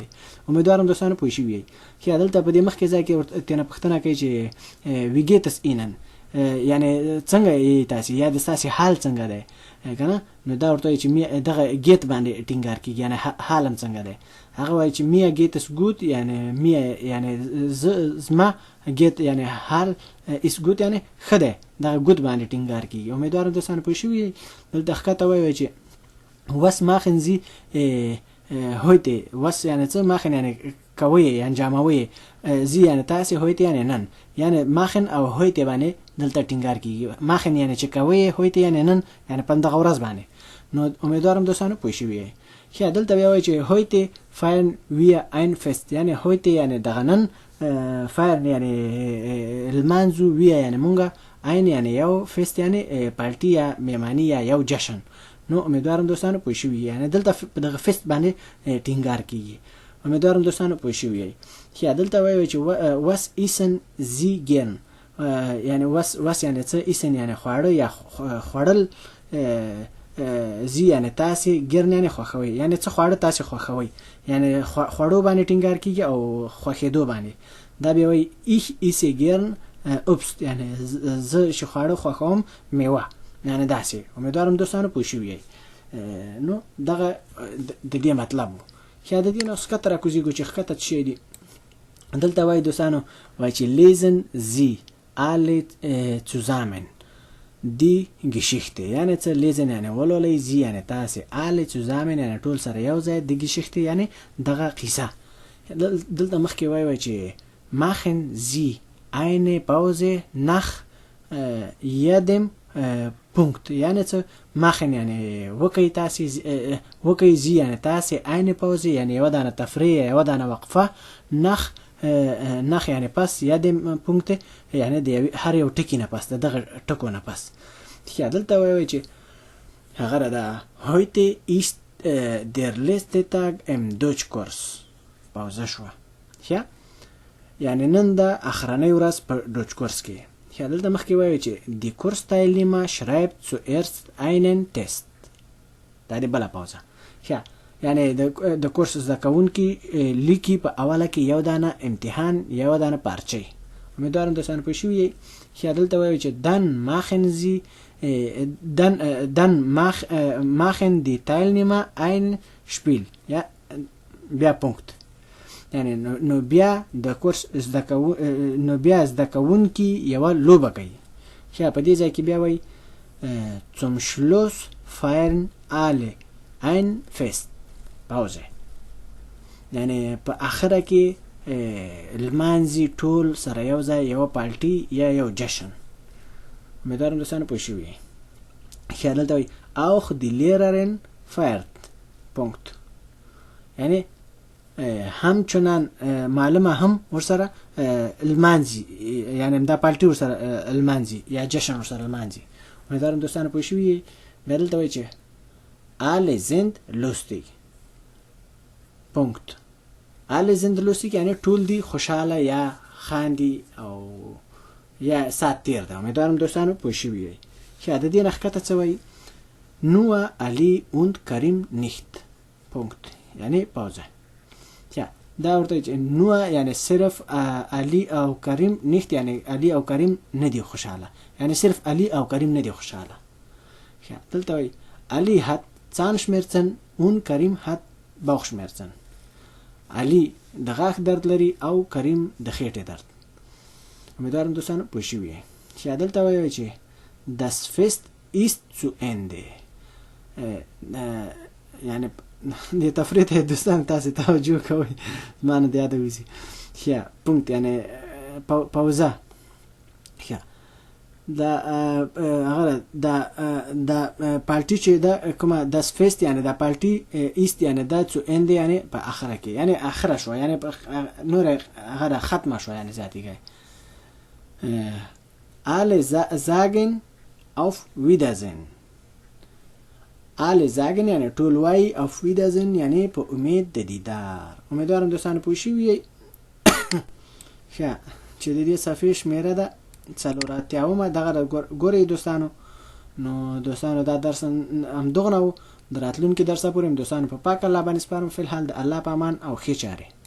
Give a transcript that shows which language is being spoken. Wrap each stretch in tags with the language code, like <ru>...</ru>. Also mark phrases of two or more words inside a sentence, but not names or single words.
<ps>امیدوارم دوستانو پوه شوي یئ. ښه دلته په دې مخکې ځای کې تېنه پوښتنه کوي چې</ps> <de>Wie geht's Ihnen</de> <ps>یعنی څنګه یې تاسې یا د ستاسې حال څنګه دی که نه نو دا ورته وایي چې دغه ګیت باندې ټینګار کېږي یعنی حال هم څنګه دی. هغه وایي چې</ps> <de>Mir geht's gut</de> <ps>یعنی میا یعنی زما ګیت یعنی حال</ps> <de>es gut</de> <ps>یعنی ښه دی دغه ګوت باندې ټینګار کېږي. امیدوارم دوستانو پوه شوي یئ. دلته ښکته وایي چې</ps> <de>was machen Sie heute was</de> <ps>یعنی څه machen یعنی کوي انجاموي زی یعنی تاسې heute یعنی نن یعنی machen او heute باندې دلته ټینګار کېږي. machen یعنی چې کوي heute یعنی نن یعنی په دغه ورځ باندې. نو امیدوارم دوستانو پوه شوي یئ. ښه دلته بیا وایي چې</ps> <de>heute feiern wir ein Fest</de> <ps>یعنی heute یعنی دغه نن feiern یعنی لمانځو wir یعنی مونږه ein یعنی یو fest یعنی پارټي یا مهماني یا یو جشن. نو امیدوارم دوستانو پوه شوي یعنی دلته په دغه فست باندې ټینګار کېږي. امیدوارم دوستانو پوه شوي یئ. ښه دلته وایي چې</ps> <de>was essen Sie gern</de> <ps>یعنی was یعنی څه essen یعنی خواړه یا خوړل زی یعنی تاسې ګرن یعنی خوښوي یعنی څه خواړه تاسې خوښوي یعنی خوړو باندې ټینګار کېږي او خوښېدو باندې. دا بیا وایي</ps> <de>ich esse gern Obst</de> <ps>یعنی زه چې خواړه خوښوم میوه یعنی داسې. امیدوارم دوستانو پوه شوي یئ. نو دغه د دې مطلب و. ښه د دې نه اوس ښکته راکوزېږو چې ښکته څه شی دي. دلته وایي دوستانو وایي چې</ps> <de>lesen Sie alle zusammen die Geschichte</de> <ps>یعنی څه لیزن یعنی ولولئ زی یعنی تاسې</ps> <de>alle zusammen</de> <ps>یعنی ټول سره یو ځای</ps> <de>die Geschichte</de> <ps>یعنی دغه قصه دلته مخکې وایي چې</ps> <de>machen Sie eine Pause nach jedem Punkt</de> <ps>یعنی څه machen یعنی وکئ تاسې وکئ زی یعنی تاسې</ps> <de>eine Pause</de> <ps>یعنی یوه دانه تفریح یوه دانه وقفه نخ یعنی پس یادم پونکت یعنی د هر یو ټکی نه پس دغه ټکو نه پس یا دلته وایي چې هغه دا</ps> <de>heute ist der letzte Tag im Deutschkurs</de> <ps>پاوزه شو یا یعنی نن د اخرنۍ ورځ په ډوچکورس کې یا دلته مخکې وایي چې</ps> <de>die Kursteilnehmer schreibt zuerst einen Test</de> <ps>دا دی بله پاوزه یا یعنی د کورس زده کوونکي لیکي په اوله کې یو دانه امتحان یو دانه پارچه امیدوارم دوستان پوه شوي یې دلته وایي چې</ps> <de>dann machen die Teilnehmer ein Spiel</de> <ps>یا بیا پونکت یعنی نو بیا د کورس زده کوونکي یوه لوبه کوي په دې ځای کې بیا وایي</ps> <de>zum Schluss feiern alle ein Fest</de> <ps>پاوزه یعنی په اخره کې لمانځي ټول سره یو ځای یوه پالټي یا یو جشن امیدوارم دوستانو پوه شوي یې دلته وایي</ps> <de>auch die Lehrerin feiert</de> <ps>پونکت یعنی همچنان معلمه هم ورسره لمانځي یعنی دا پالټي ورسره لمانځي یا جشن ورسره لمانځي امیدوارم دوستانو پوه شوي یې بیا دلته وایي چې</ps> <de>alle sind lustig</de> <ps>پونکت</ps> <de>alle sind lustig</de> <ps>یعنی ټول دی خوشحاله یا خاندي او یا ساعت تیر ده امیدوارم دوستانو پوه شوي یې د دې نه ښکته څه وایي</ps> <de>nur Ali und Karim nicht</de> <ps>پونکت یعنی پاوزه دا ورته چې nur یعنی صرف علی او کریم nicht یعنی علی او کریم نه دي خوشحاله یعنی صرف علی او کریم نه دي خوشحاله دلته وایي</ps> <de>Ali hat Zahnschmerzen und Karim hat Bauchschmerzen</de> <ps>علی د غاښ درد لري او کریم د خېټې درد امیدوارم دوستانو پوه شوي یې دلته وایي چې</ps> <de>das Fest ist zu Ende</de> <ps>یعنی د تفریح ته دوستان تاسې توجه کوئ زما نه د یاده وځي پونکت یعنی پاوزه دا پالټي چې دا کومه</ps> <de>das Fest</de> <ps>یعنی دا پالټي است یعنی دا</ps> <de>zu Ende</de> <ps>یعنی په اخره کې یعنی اخره شو یعنی نور هغه ختمه شو یعنی ذاتیږي</ps> <de>alle sagen auf Wiedersehen alle sagen</de> <ps>یعنی ټول وایي</ps> <de>auf Wiedersehen</de> <ps>یعنی په امید د دیدار امیدوارم دوستانو پوه شوي یئ چې د دې صفحې شمېره ده 4 دغه ګورئ دوستانو نو دوستانو دا درس همدغه نه و د راتلونکي درسه پورې دوستانو په پاک الله باندې سپارم فی الحال د الله په امان او ښې چارې</ps>